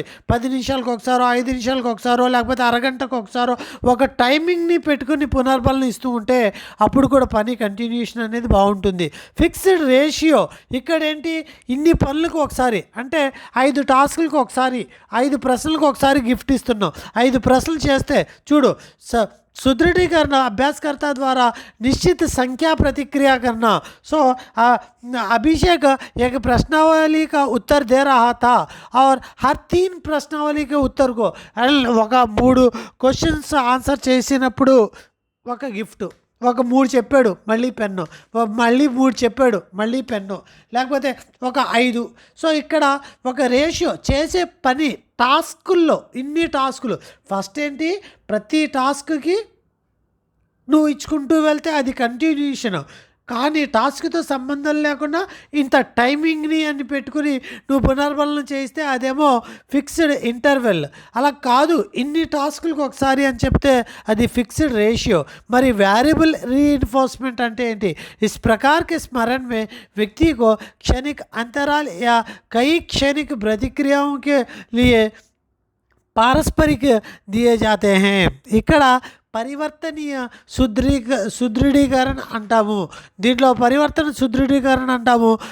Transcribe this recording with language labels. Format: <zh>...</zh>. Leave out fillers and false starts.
<te>10 నిమిషాలకు ఒకసారో 5 నిమిషాలకు ఒకసారో లేకపోతే అరగంటకు ఒకసారో ఒక టైమింగ్ని పెట్టుకుని పునర్బలం ఇస్తూ ఉంటే అప్పుడు కూడా పని కంటిన్యూషన్ అనేది బాగుంటుంది. ఫిక్స్డ్ రేషియో, ఇక్కడ ఏంటి, ఇన్ని పనులకు ఒకసారి, అంటే 5 టాస్కులకు ఒకసారి, 5 ప్రశ్నలకు ఒకసారి గిఫ్ట్ ఇస్తున్నాం. 5 ప్రశ్నలు చేస్తే చూడు,</te> <hi>सुदृढ़ीकरण अभ्यासकर्ता द्वारा निश्चित संख्या प्रतिक्रिया करना. सो अभिषेक एक प्रश्नावली का उत्तर दे रहा था और हर 3 प्रश्नावली के उत्तर को</hi> <te>ఒక 3 క్వశ్చన్స్ ఆన్సర్ చేసినప్పుడు ఒక గిఫ్ట్, ఒక 3 చెప్పాడు మళ్ళీ పెన్ను, మళ్ళీ 3 చెప్పాడు మళ్ళీ పెన్ను, లేకపోతే ఒక 5. సో ఇక్కడ ఒక రేషియో, చేసే పని టాస్కుల్లో ఇన్ని టాస్కులు. ఫస్ట్ ఏంటి, ప్రతి టాస్క్కి నువ్వు ఇచ్చుకుంటూ వెళ్తే అది కంటిన్యూషన్. కానీ టాస్క్తో సంబంధం లేకుండా ఇంత టైమింగ్ని అని పెట్టుకుని నువ్వు పునర్బలం చేస్తే అదేమో ఫిక్స్డ్ ఇంటర్వెల్. అలా కాదు, ఇన్ని టాస్కులకు ఒకసారి అని చెప్తే అది ఫిక్స్డ్ रेशियो. మరి వేరియబుల్ रीइंफोर्समेंट అంటే ఏంటి?</te> <hi>इस प्रकार के स्मरण में व्यक्ति को क्षणिक अंतराल या कई क्षणिक प्रतिक्रियाओं के लिए पारस्परिक दिए जाते हैं.</hi> <te>ఇక్కడ పరివర్తనీయ సుదృఢీకరణ అంటాము, దీంట్లో పరివర్తన సుదృఢీకరణ అంటాము.</te>